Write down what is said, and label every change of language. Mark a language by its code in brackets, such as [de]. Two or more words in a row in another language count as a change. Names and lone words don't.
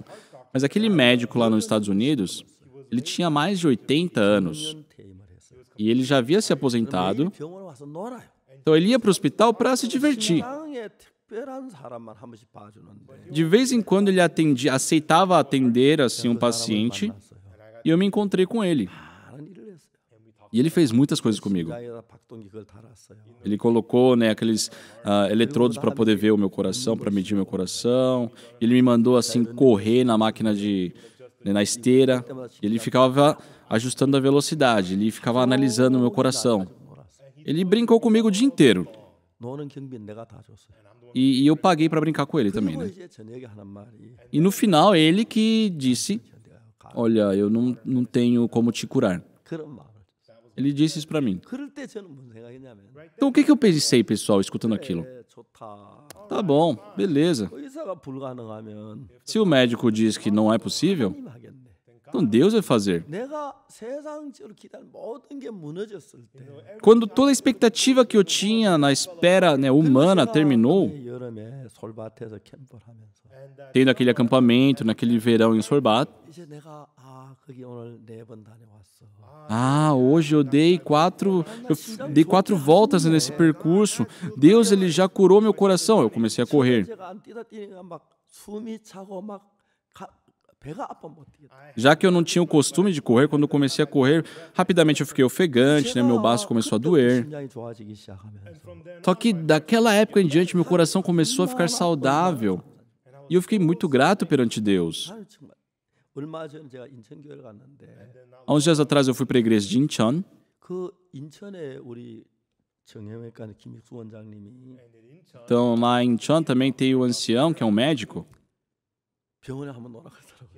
[pt] Mas aquele médico lá nos Estados Unidos, ele tinha mais de 80 anos. [ko] 퇴임을 했어요. [pt] E ele já havia se aposentado. [ko] 매일 병원에 와서 놀아요. [pt] Então ele ia para o hospital para se divertir. [ko] 신앙에 특별한 사람만 한 번씩 봐주는데 [pt] De vez em quando ele aceitava atender assim um paciente. [ko] 만났어요. [pt] E eu me encontrei com ele. [ko] 많은 일을 했어요. [pt] E ele fez muitas coisas comigo. [ko] 심장에다 박동기 그걸 달았어요. [pt] Ele colocou, né, aqueles eletrodos para poder ver o meu coração, para medir meu coração. Ele me mandou assim correr na máquina na esteira. E ele ficava ajustando a velocidade. Ele ficava analisando o meu coração. [ko] 놀았어요. [pt] Ele brincou comigo o dia inteiro. [ko] 노는 경비는 내가 다 줬어요. [pt] E eu paguei para brincar com ele também, [ko] 그리고 [pt] né? [ko] 이제 저녁에 하는 말이 [pt] E no final ele que disse: olha, eu não tenho como te curar. [ko] 그런 말을 줬어요. [pt] Ele disse isso para mim. [ko] 그럴 때 저는 무슨 생각했냐면 [pt] Então o que eu pensei, pessoal, escutando aquilo? [ko] 좋다. [pt] Tá bom, beleza. [ko] 의사가 불가능하면 [pt] Se o médico diz que não é possível, [ko] 하나님 하겠네. [pt] então Deus vai fazer. [ko] 내가 세상적으로 기다린 모든 게 무너졌을 때 [pt] Quando toda a expectativa que eu tinha na espera, né, humana terminou, [ko] 여름에 솔밭에서 캠프를 하면서 [pt] tendo aquele acampamento naquele verão em Sorbat, [ko] 이제 내가 거기 오늘 4번 다녀왔어. [pt] hoje eu dei 4 voltas nesse percurso. Deus ele já curou meu coração. Eu comecei a correr. [ko] 제가 안 뛰다 뛰니까 막 숨이 차고 막 배가 아파 못 뛰겠다. [pt] Já que eu não tinha o costume de correr, quando eu comecei a correr, rapidamente eu fiquei ofegante, né? Meu baço começou a doer. [ko] 심장이 좋아지기 시작하면서 [pt] Só que daquela época em diante, meu coração começou a ficar saudável. E eu fiquei muito grato perante Deus. [ko] 나는 정말 얼마 전에 제가 인천교회를 갔는데 [pt] Há uns dias atrás eu fui para a igreja de Incheon. [ko] 그 인천에 우리 정형외과 김익수 원장님이 [pt] Então lá em Incheon também tem o ancião, que é um médico. [ko] 병원에 한번 오라 그러더라고요.